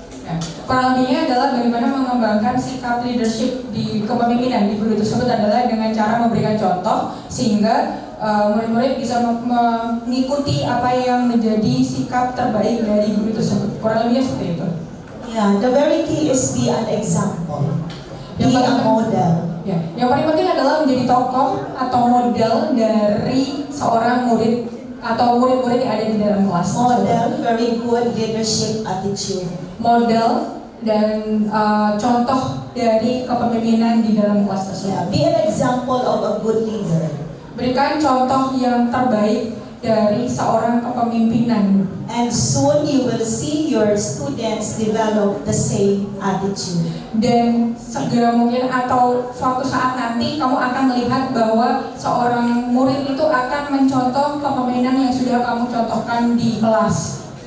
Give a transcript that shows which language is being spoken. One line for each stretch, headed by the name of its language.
Indonesian: Nah, kurang lebihnya adalah bagaimana mengembangkan sikap leadership di kepemimpinan di guru tersebut adalah dengan cara memberikan contoh sehingga murid-murid bisa mengikuti apa yang menjadi sikap terbaik dari guru tersebut. Kurang lebihnya seperti itu.
English: Yeah, the very key is be an example. Be a model.
Indonesian: Ya, yang paling penting adalah menjadi tokoh atau model dari seorang murid atau murid-murid yang ada di dalam kelas.
English: Model, very good leadership attitude.
Indonesian: Model dan contoh dari kepemimpinan di dalam kelas tersebut.
English: Yeah, be an example of a good leader.
Indonesian: Berikan contoh yang terbaik dari seorang kepemimpinan.
English: And soon you will see your students develop the same attitude.
Indonesian: Dan segera mungkin atau suatu saat nanti kamu akan melihat bahwa seorang murid itu akan mencontoh kepemimpinan yang sudah kamu contohkan di kelas.